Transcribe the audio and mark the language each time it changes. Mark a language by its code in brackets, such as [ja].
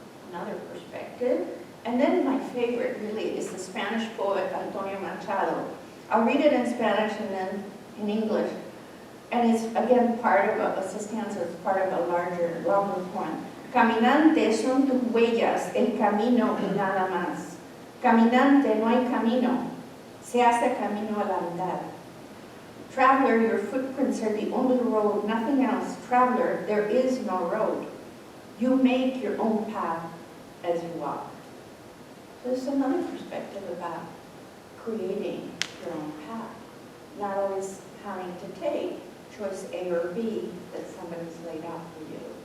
[en] Another perspective. And then my favorite, really, is the Spanish poet Antonio Machado. I'll read it in Spanish and then in English. And it's, again, part of a stanza, it's part of a longer poem. [es] Caminante son tus huellas, el camino y nada más. Caminante, no hay camino, se hace camino al andar. [en] Traveler, your footprints are the only road, nothing else. Traveler, there is no road. You make your own path as you walk. So there's another perspective about creating your own path, not always having to take choice A or B that somebody's laid out for you.